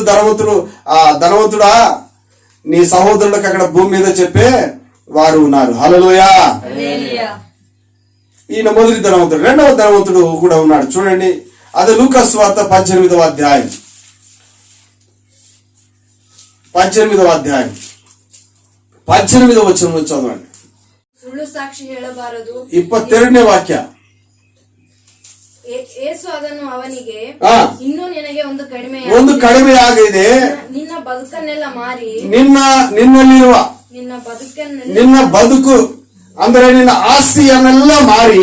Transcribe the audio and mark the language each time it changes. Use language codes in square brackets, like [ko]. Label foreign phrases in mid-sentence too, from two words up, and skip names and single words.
[te] ధనవంతుడా నీ సహోదరులకు అక్కడ భూమి మీద చెప్పే వారు ఉన్నారు. హల్లెలూయా. ఈయన మొదటి ధనవంతుడు. రెండవ ధనవంతుడు కూడా ఉన్నాడు. చూడండి, అది లూకా సువార్త 18వ అధ్యాయం 18వ వచనం చదవండి. [kn] ಸುಳ್ಳು ಸಾಕ್ಷಿ ಹೇಳಬಾರದು. 22ನೇ ವಾಕ್ಯ. ಯೇಸು ಅದನ್ನು ಅವನಿಗೆ, ಇನ್ನೂ ನಿನಗೆ ಒಂದು ಕಡಿಮೆ ಆಗಿದೆ. ನಿನ್ನ ಬದುಕನ್ನೆಲ್ಲ ಮಾರಿ ನಿನ್ನಲ್ಲಿರುವ ನಿನ್ನ ಬದುಕು ಅಂದ್ರೆ ನಿನ್ನ ಆಸ್ತಿಯನ್ನೆಲ್ಲ ಮಾರಿ